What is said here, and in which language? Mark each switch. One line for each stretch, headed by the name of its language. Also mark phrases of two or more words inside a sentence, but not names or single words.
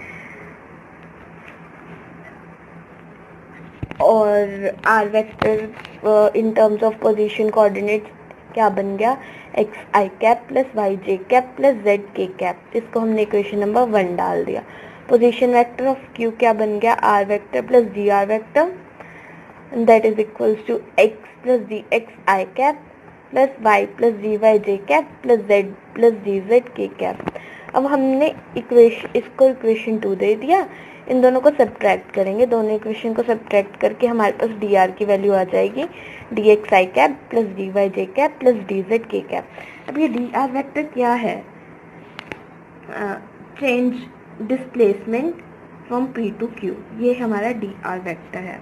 English: और R vector in terms of position coordinates
Hindi: क्या बन गया,
English: x i cap plus y j cap plus z k cap.
Hindi: इसको हमने
English: equation number
Hindi: 1 डाल दिया.
English: position vector of Q
Hindi: क्या बन गया,
English: R वेक्टर प्लस DR वेक्टर, that is equals to x plus dx I cap plus y plus dy j cap plus z plus dz k cap.
Hindi: अब हमने इसको इक्वेशन 2 दे दिया. इन दोनों को सब्ट्रैक्ट करेंगे, दोनों इक्वेशन को सब्ट्रैक्ट करके हमारे पास dr की वैल्यू आ जाएगी
English: dx I cap plus dy j cap plus dz k cap.
Hindi: अब ये dr वेक्टर क्या है,
English: change displacement from P to Q,
Hindi: ये हमारा dr वेक्टर है.